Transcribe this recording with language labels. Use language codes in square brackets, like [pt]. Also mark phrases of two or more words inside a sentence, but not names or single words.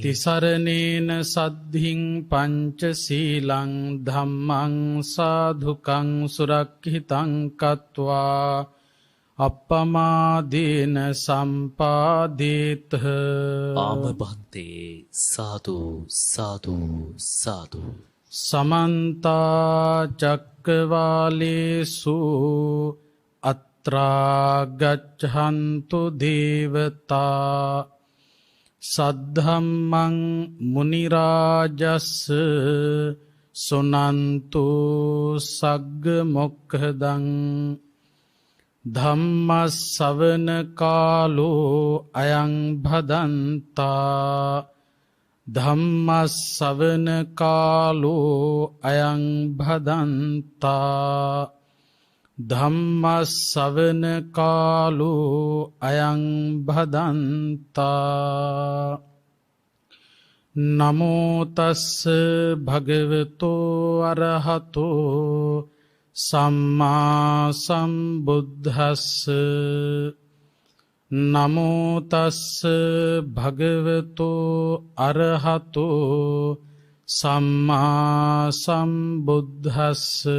[pi] තිසරණේන සද්ධින් පංචශීලං ධම්මං සාධුකං සුරක්ඛිතං කତ୍වා අප්පමාදීන සම්පාදේත. [si] ආම බන්තේ. සාදු සාදු සාදු. [pi] සමන්ත චක්කවාලේසු අත්‍රා ගච්ඡන්තු දේවතා සද්ධම්මං මුනි රාජස් සුනන්තු සග්ග මොක්ඛදං. ධම්ම ශ්‍රවණ කාලෝ අයං භදන්තා. ධම්ම ශ්‍රවණ කාලෝ අයං භදන්තා. ධම්ම ශ්‍රවණ කාලෝ අයං භදන්තා. නමෝ තස්ස භගවතෝ අරහතෝ සම්මා සම්බුද්දස්ස. නමෝ තස්ස භගවතෝ අරහතෝ සම්මා සම්බුද්දස්ස.